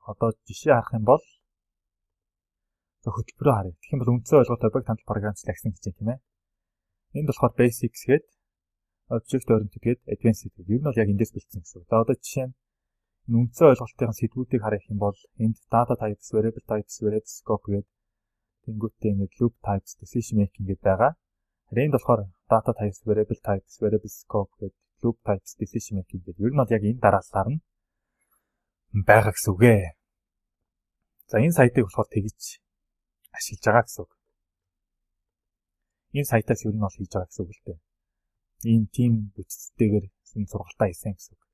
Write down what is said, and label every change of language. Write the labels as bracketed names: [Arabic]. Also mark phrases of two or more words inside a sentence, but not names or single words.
[Mongolian] Одоо жишээ харах юм бол хөтөлбөрөө харъя. Тэгэх юм бол үндсэн ойлголт объект хандлт програмчлал гэсэн хичээл тийм ээ. Энд болохоор basics гээд [English] object oriented [Mongolian] гээд advanced гэдэг. Ер нь бол яг эндээс бэлдсэн гэсэн. За одоо жишээ нь үндсэн ойлголтын сэдвүүдийг харах юм бол энд [English] data types, variable types, variable scope [Mongolian] гээд тэнгуүтээ ингээд [English] loop types, decision making [Mongolian] гэдэг байгаа. Энд болохоор [English] data types, variable types, variable scope [Mongolian] гэдэг [English] loop types, decision making [Mongolian] гэдэг. Ер нь бол яг энэ дараалалаар нь байгаа гэсэн үг ээ. За энэ сайтыг болохоор тэгж ашиглаж байгаа гэсэн үг. Энэ сайтаас ер нь бол хийж байгаа гэсэн үг л дээ. Ийм тим бүтцтэйгээр энэ сургалтаа хийсэн гэсэн үг.